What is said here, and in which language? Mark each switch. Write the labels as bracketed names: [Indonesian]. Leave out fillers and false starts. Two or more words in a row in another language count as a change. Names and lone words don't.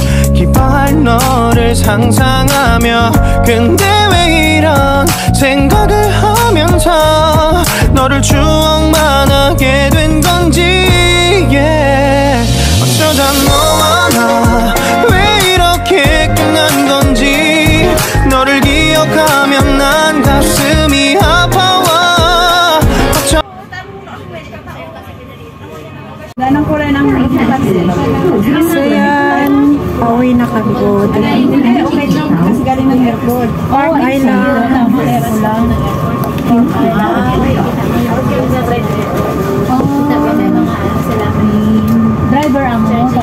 [Korean] 기뻐할 너를 상상하며 근데 왜 이런 생각을 하면서 너를 추억만 하게 된 건지 어쩌다 너와 나 왜 이렇게 끝난 건지 너를 기억하면 난 가슴이 아파와 [Filipino] So yan, pauwi na kami. Okay lang, kasi galing ng airport. Park Island. Driver ang mo.